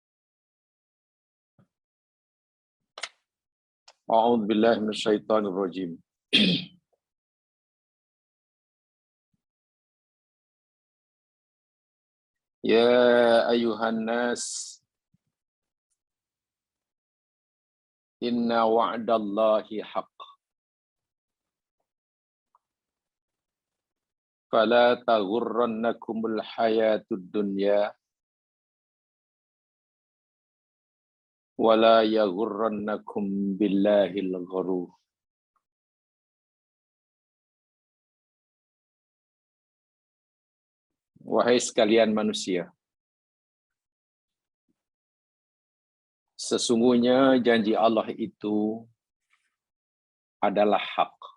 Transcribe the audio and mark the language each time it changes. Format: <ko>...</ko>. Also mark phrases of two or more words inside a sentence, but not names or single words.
<ar>أعوذ بالله من الشيطان الرجيم. يا أيها الناس، إن وعد الله حق. فلا تغرنكم الحياة الدنيا ولا يغرنكم بالله الغرور.</ar> <ms>Wahai sekalian manusia, sesungguhnya janji Allah itu adalah hak.</ms>